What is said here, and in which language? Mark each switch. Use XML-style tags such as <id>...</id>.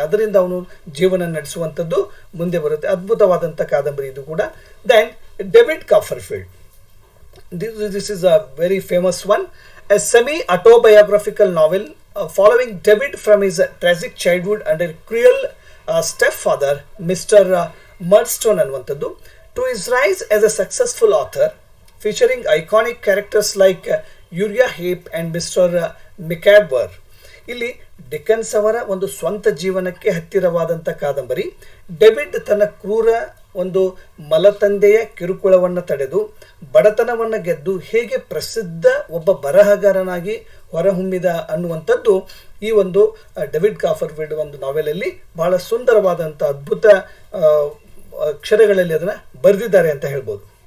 <kn>ಅದರಿಂದ ಅವನು ಜೀವನ ನಡೆಸುವಂಥದ್ದು ಮುಂದೆ ಬರುತ್ತೆ. ಅದ್ಭುತವಾದಂಥ ಕಾದಂಬರಿ ಇದು ಕೂಡ.</kn> <en>then David Copperfield, this is a very famous one, a semi autobiographical novel following David from his tragic childhood under cruel stepfather mister Murdstone</en> <kn>ಅನ್ನುವಂಥದ್ದು.</kn> <en>To his rise as a successful author, featuring iconic characters like Uriah Heep and Mr. Micawber.</en> <kn>ಇಲ್ಲಿ Dickens ಅವರ ಒಂದು ಸ್ವಂತ ಜೀವನಕ್ಕೆ ಹತ್ತಿರವಾದಂಥ ಕಾದಂಬರಿ. David ತನ್ನ ಕ್ರೂರ ಒಂದು ಮಲತಂದೆಯ ಕಿರುಕುಳವನ್ನು ತಡೆದು ಬಡತನವನ್ನು ಗೆದ್ದು ಹೇಗೆ ಪ್ರಸಿದ್ಧ ಒಬ್ಬ ಬರಹಗಾರನಾಗಿ ಹೊರಹೊಮ್ಮಿದ ಅನ್ನುವಂಥದ್ದು ಈ ಒಂದು ಡೇವಿಡ್ ಕಾಪರ್ಫೀಲ್ಡ್ ಒಂದು ನಾವೆಲಲ್ಲಿ ಬಹಳ ಸುಂದರವಾದಂಥ ಅದ್ಭುತ ಅಕ್ಷರಗಳಲ್ಲಿ ಅದನ್ನು ಬರೆದಿದ್ದಾರೆ ಅಂತ ಹೇಳ್ಬೋದು.</kn>